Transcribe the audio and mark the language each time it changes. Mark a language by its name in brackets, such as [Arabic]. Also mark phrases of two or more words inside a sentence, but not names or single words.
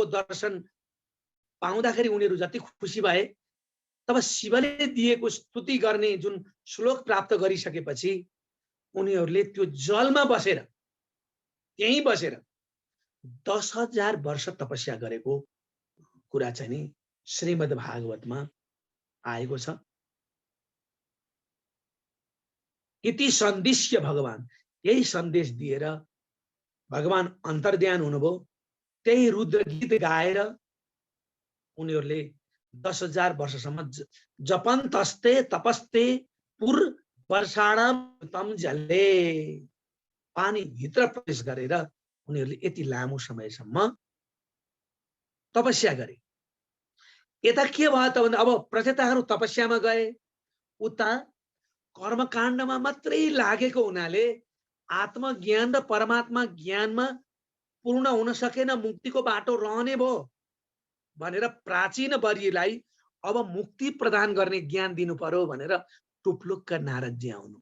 [Nepali] दर्शन पाउँदाखेरि उनीहरू जति खुसी भए, तब शिवले दिएको स्तुति गर्ने जुन श्लोक प्राप्त गरिसकेपछि उनीहरूले त्यो जलमा बसेर, त्यहीँ बसेर 10,000 वर्ष तपस्या गरेको कुरा चाहिँ नि श्रीमद् भागवतमा आएको छ। [Sanskrit] इति सन्देश्य भगवान, [Nepali] यही सन्देश दिएर भगवान अन्तर्ध्यान हुनुभयो। त्यही रुद्र गीत गाएर उनीहरूले 10,000 वर्षसम्म [Sanskrit] जपन्तस्ते तपस्ते पुर वर्षाणाम तम जले, [Nepali] पानी भित्र प्रवेश गरेर उनीहरूले यति लामो समयसम्म तपस्या गरे। यता के भयो त भन्दा अब प्रचेताहरू तपस्यामा गए, उता कर्मकाण्डमा मात्रै लागेको हुनाले आत्मज्ञान र परमात्मा ज्ञानमा पूर्ण हुन सकेन, मुक्तिको बाटो रहने भयो भनेर प्राचीन वर्यलाई अब मुक्ति प्रदान गर्ने ज्ञान दिनु पर्यो भनेर टुप्लुक्क नारदजी आउनु।